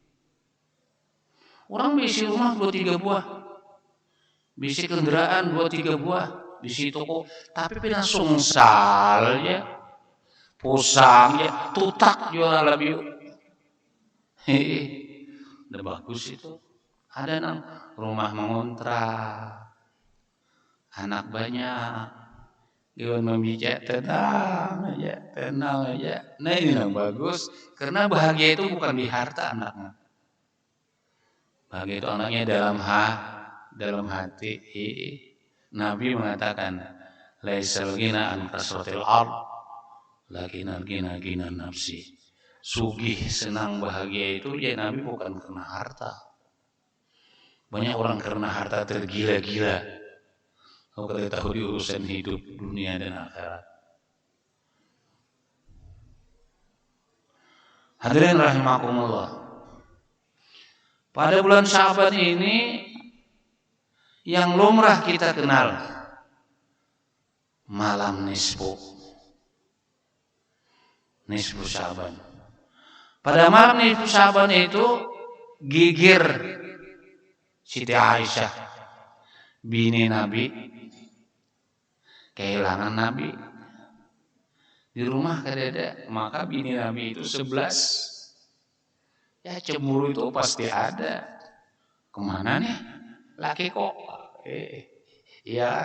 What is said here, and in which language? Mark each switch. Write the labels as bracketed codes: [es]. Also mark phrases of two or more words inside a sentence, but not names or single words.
[bjn] Orang bisi rumah 2-3 buah, bisi kendaraan 2-3 buah, bisi toko, tapi pindah sungsal ya, pusang ya, tutak jual labiu. Udah bagus itu. Ada nang rumah mengontrak, anak banyak, dia membijak tenang aja. Nah ini yang bagus, karena bahagia itu bukan di harta anaknya. Bahagia itu anaknya dalam hati. Nabi mengatakan, [ar] laisal ghina an kasratil ard, lakinnal ghina nafsi. [bjn] Sugih, senang, bahagia itu ya Nabi bukan karena harta. Banyak orang karena harta tergila-gila. Kau kada tahu di urusan hidup dunia dan akhirat. [ar] Hadirin rahimakumullah. [bjn] Pada bulan Sya'ban ini yang lumrah kita kenal, malam nisfu Sya'ban. Pada malam nisfu Sya'ban itu gigir Siti Aisyah, bini Nabi, kehilangan Nabi. Di rumah kadada, maka bini Nabi itu 11. Ya cemburu itu pasti ada. Kemana nih laki kok? Iya.